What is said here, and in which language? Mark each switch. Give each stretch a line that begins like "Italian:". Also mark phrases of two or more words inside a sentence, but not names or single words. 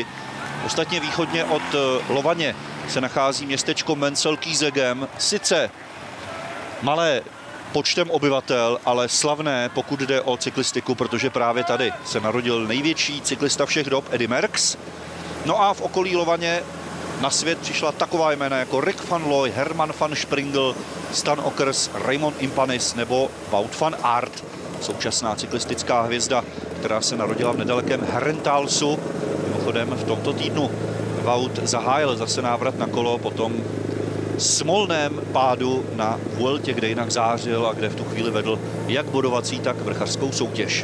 Czech: Ostatně východně od Lovaně se nachází městečko Menzelkisegem. Sice malé počtem obyvatel, ale slavné, pokud jde o cyklistiku, protože právě tady se narodil největší cyklista všech dob Eddy Merckx. No a v okolí Lovaně na svět přišla taková jména jako Rick van Looy, Herman van Springel, Stan Ockers, Raymond Impanis nebo Wout van Aert, současná cyklistická hvězda, která se narodila v nedalekém Herenthalsu. Mimochodem v tomto týdnu Wout zahájil zase návrat na kolo po tom smolném pádu na Vueltě, kde jinak zářil a kde v tu chvíli vedl jak bodovací, tak vrchařskou soutěž.